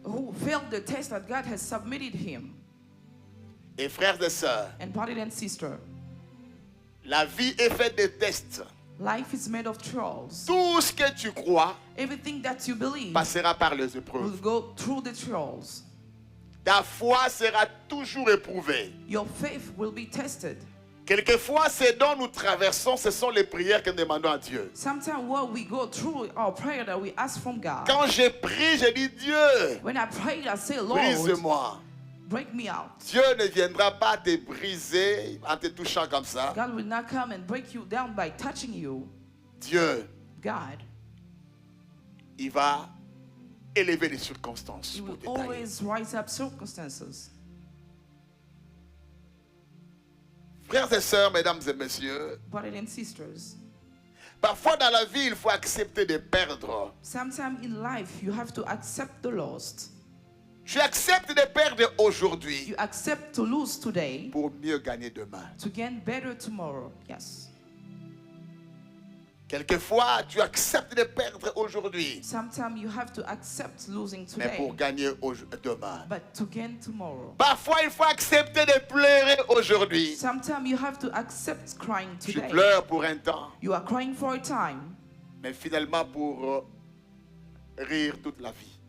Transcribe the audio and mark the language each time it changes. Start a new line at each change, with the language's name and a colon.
English: who failed the test that God has submitted him.
French: Et frères et sœurs,
English: And brother and sister,
French: la vie est faite de tests.
English: life is made of trials.
French: Tout ce que tu crois
English: Everything that you believe
French: passera par les
English: will
French: épreuves.
English: go through the trials.
French: Ta foi sera toujours éprouvée.
English: Your faith will be tested.
French: Quelquefois, ce dont nous traversons, ce sont les prières que nous demandons à Dieu.
English: Sometimes what we go through our prayer that we ask from God.
French: Quand je prie, je dis Dieu,
English: When I pray, I say, Lord,
French: brise-moi.
English: break me out.
French: Dieu ne viendra pas te briser en te touchant comme ça.
English: God will not come and break you down by touching you.
French: Dieu,
English: God,
French: il va élever les circonstances
English: He
French: pour
English: will
French: te tailler.
English: always rise up circumstances.
French: Frères et sœurs, mesdames et messieurs,
English: Brothers and sisters,
French: parfois dans la vie, il faut accepter de perdre.
English: sometimes in life you have to accept the lost.
French: Tu acceptes de perdre aujourd'hui
English: You accept to lose today
French: pour mieux gagner demain.
English: to gain better tomorrow. Yes.
French: Quelquefois, tu acceptes de perdre aujourd'hui,
English: Sometimes you have to accept losing
French: mais
English: today,
French: pour gagner demain.
English: but to gain tomorrow.
French: Parfois, il faut accepter de pleurer aujourd'hui.
English: Sometimes you have to accept crying
French: Tu
English: today.
French: pleures pour un temps,
English: You are crying for a time,
French: mais finalement pour rire toute la vie.